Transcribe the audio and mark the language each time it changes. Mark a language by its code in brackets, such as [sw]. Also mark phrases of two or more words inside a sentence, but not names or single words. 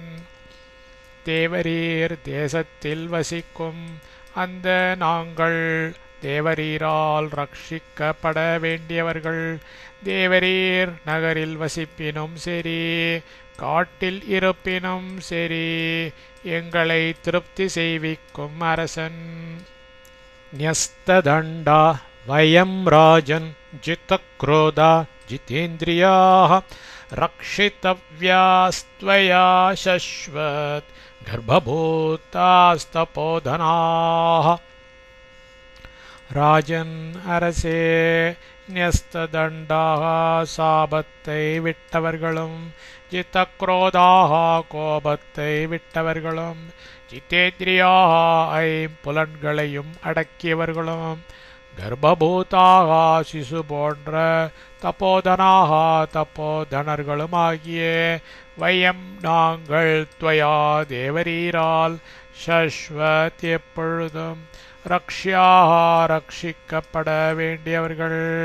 [ta] தேவரீர் தேசத்தில் வசிக்கும் அந்த நாங்கள் தேவரீரால் ரட்சிக்கப்பட வேண்டியவர்கள், தேவரீர் நகரில் வசிப்பினும் சரி, காட்டில் இருப்பினும் சரி, எங்களை திருப்தி செய்விக்கும் அரசன். [sa] न्यस्तदण्डा वयं राजन् जितक्रोधा जितेन्द्रियाः रक्षितव्यास्त्वया शश्वत् गर्भभूतास्तपोधनाः. [ta] ராஜன் அரசே, न्यस्तदण्डाः சாபத்தை விட்டவர்களும், ஜிதக்ரோதாக கோபத்தை விட்டவர்களும், ஜிதேந்திரியாக ஐம்புலன்களையும் அடக்கியவர்களும், கர்ப்பபூதாக சிசு போன்ற தபோதனாக தபோதனர்களுமாகிய வயம் நாங்கள் துவயா தேவரீரால் சஸ்வத் எப்பொழுதும் ரக்ஷ்யாக ரட்சிக்கப்பட வேண்டியவர்கள்.